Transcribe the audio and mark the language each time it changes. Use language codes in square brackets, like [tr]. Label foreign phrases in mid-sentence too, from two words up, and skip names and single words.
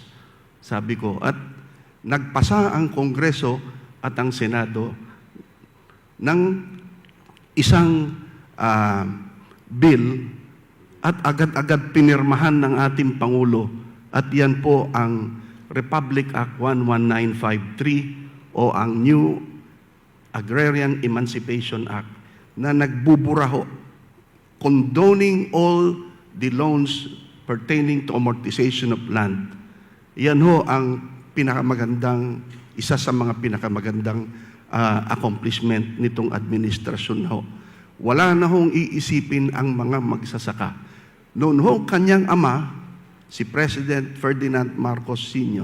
[tl] Sabi ko, at nagpasa ang Kongreso at ang Senado ng isang bill at agad-agad pinirmahan ng ating Pangulo. At yan po ang Republic Act 11953 o ang New Agrarian Emancipation Act na nagbuburaho, [en] condoning all the loans pertaining to amortization of land. [tl] Yan ho ang isa sa mga pinakamagandang accomplishment nitong administrasyon ho. Wala na hong iisipin ang mga magsasaka. Noon ho kanyang ama, si President Ferdinand Marcos Sr.